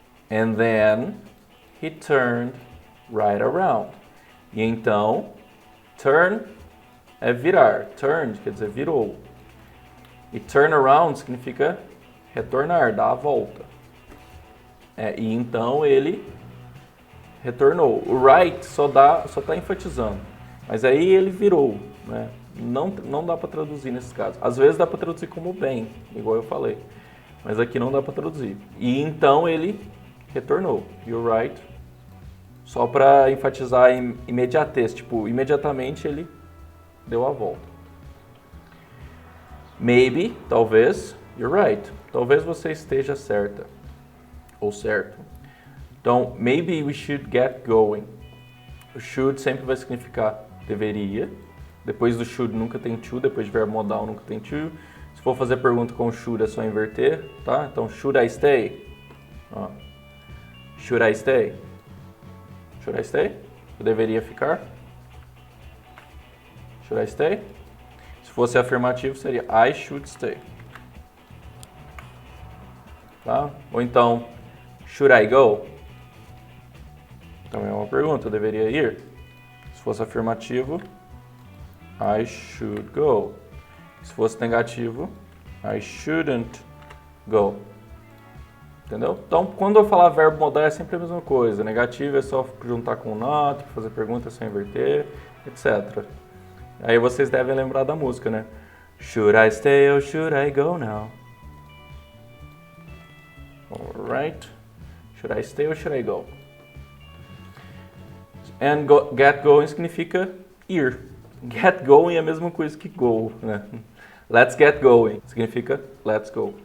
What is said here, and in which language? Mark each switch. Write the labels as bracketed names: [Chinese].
[English] And then he turned right around. [Portuguese] E então, turn é virar. Turned quer dizer virou. E turn around significa retornar, dar a volta. E então ele retornou. O right só está enfatizando. Mas aí ele virou. Né? Não dá para traduzir nesse caso. Às vezes dá para traduzir como bem, igual eu falei. Mas aqui não dá para traduzir. E então ele retornou. [English] You're right. [Portuguese] Só para enfatizar a imediatez. Tipo, imediatamente ele deu a volta. [English] Maybe, talvez, you're right. [Portuguese] Talvez você esteja certa. Ou certo. [English] Então, maybe we should get going. [Portuguese] O should sempre vai significar deveria. Depois do should nunca tem to, depois de verbo modal nunca tem to. Se for fazer pergunta com should é só inverter, tá? [English] Então, should I stay? Should I stay? Should I stay? [Portuguese] Eu deveria ficar? [English] Should I stay? [Portuguese] Se fosse afirmativo seria [English] I should stay. [Portuguese] Tá? Ou então, [English] should I go? [Portuguese] Também é uma pergunta, eu deveria ir? Se fosse afirmativo, [English] I should go. [Portuguese] Se fosse negativo, [English] I shouldn't go. [Portuguese] Entendeu? Então, quando eu falar verbo modal é sempre a mesma coisa. Negativo é só juntar com not, fazer pergunta é só inverter, etc. Aí vocês devem lembrar da música, né? [English] Should I stay or should I go now? Alright. Should I stay or should I go? And get going significa ir. [Portuguese] Get going é a mesma coisa que go, né? [English] Let's get going significa let's go.